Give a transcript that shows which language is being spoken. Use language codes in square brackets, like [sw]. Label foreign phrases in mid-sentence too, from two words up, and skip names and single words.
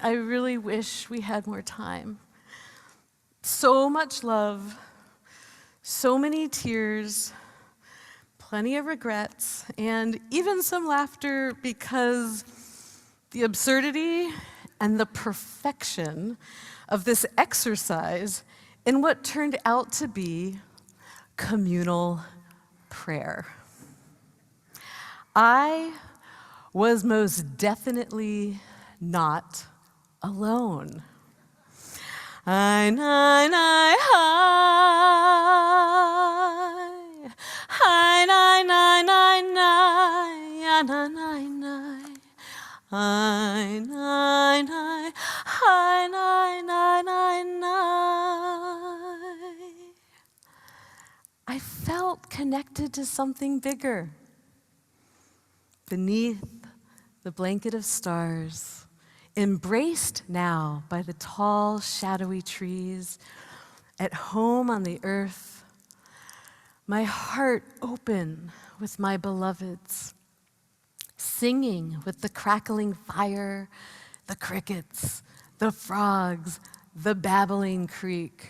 [en] I really wish we had more time. So much love, so many tears, plenty of regrets, and even some laughter because the absurdity and the perfection of this exercise in what turned out to be communal prayer. I was most definitely not alone. Hi, nai, nai, hi. Hi, nai, nai, nai, nai, ya, nai, nai, nai. Hi, nai, nai, hi, nai, nai, nai, nai. I felt connected to something bigger. Beneath the blanket of stars, embraced now by the tall, shadowy trees, at home on the earth, my heart open with my beloveds, singing with the crackling fire, the crickets, the frogs, the babbling creek.